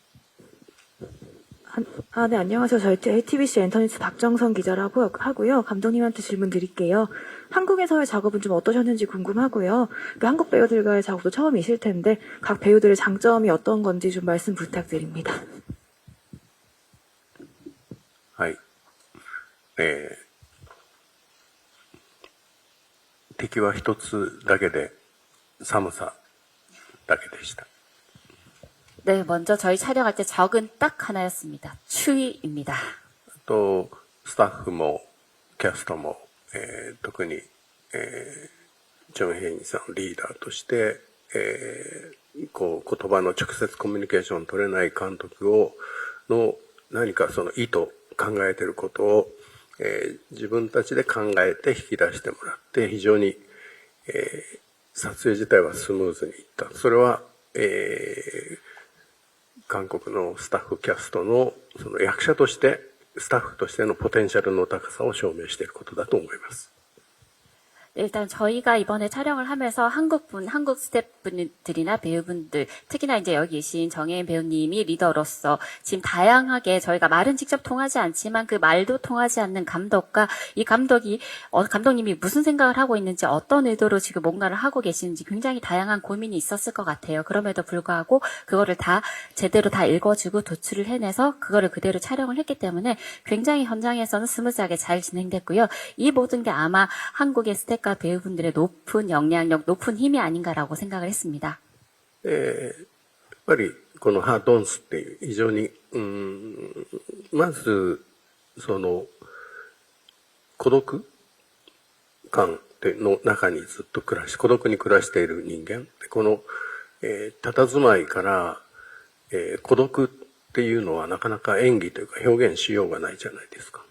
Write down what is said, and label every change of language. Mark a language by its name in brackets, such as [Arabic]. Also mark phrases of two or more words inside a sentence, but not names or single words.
[Korean] 네, 안녕하세요. 저희 JTBC 엔터뉴스 박정선 기자라고 하고요. 감독님한테 질문 드릴게요. 한국에서의 작업은 좀 어떠셨는지 궁금하고요. 한국 배우들과의 작업도 처음이실 텐데 각 배우들의 장점이 어떤 건지 좀 말씀 부탁드립니다. [Japanese] はい。敵は一つだけで寒さだけでした。 [Korean] 네, 먼저 저희 촬영할 때 적은 딱 하나였습니다. 추위입니다. [Japanese] と、スタッフも、キャストも、特に、ジョン・ヘインさんリーダーとして、こう、言葉の直接コミュニケーション取れない監督の何かその意図、考えていることを、自分たちで考えて引き出してもらって、非常に、撮影自体はスムーズにいった。それは、韓国のスタッフキャストのその役者としてスタッフとしてのポテンシャルの高さを証明していることだと思います。 [Korean] 일단 저희가 이번에 촬영을 하면서 한국 스태프분들이나 배우분들, 특히나 이제 여기 계신 정혜인 배우님이 리더로서 지금 다양하게 저희가 말은 직접 통하지 않지만 그 말도 통하지 않는 감독과 이 감독님이 무슨 생각을 하고 있는지 어떤 의도로 지금 뭔가를 하고 계시는지 굉장히 다양한 고민이 있었을 것 같아요. 그럼에도 불구하고 그거를 다 제대로 다 읽어주고 도출을 해내서 그거를 그대로 촬영을 했기 때문에 굉장히 현장에서는 스무스하게 잘 진행됐고요. 이 모든 게 아마 한국의 스태프 배우분들의 높은 영향력, 높은 힘이 아닌가라고 생각을 했습니다. [Japanese] ぱりこのハードンスっていう非常に、まず、その、孤独感の中にずっと孤独に暮らしている人間。この、佇まいから、孤独っていうのはなかなか演技というか表現しようがないじゃないですか。